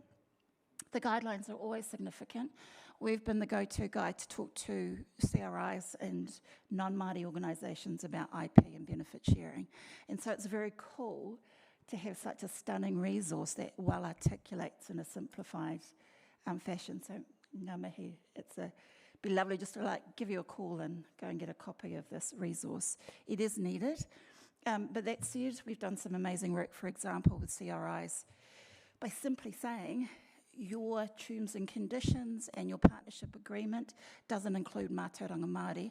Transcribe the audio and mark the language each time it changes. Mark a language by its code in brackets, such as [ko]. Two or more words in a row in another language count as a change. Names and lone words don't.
[en] The guidelines are always significant. We've been the go-to guide to talk to CRIs and non-Māori organisations about IP and benefit sharing. And so it's very cool to have such a stunning resource that well articulates in a simplified fashion. [mi] So ngā mihi, [en] be lovely just to give you a call and go and get a copy of this resource. It is needed. But that said, we've done some amazing work, for example, with CRIs, by simply saying your terms and conditions and your partnership agreement doesn't include [mi] mātauranga Māori.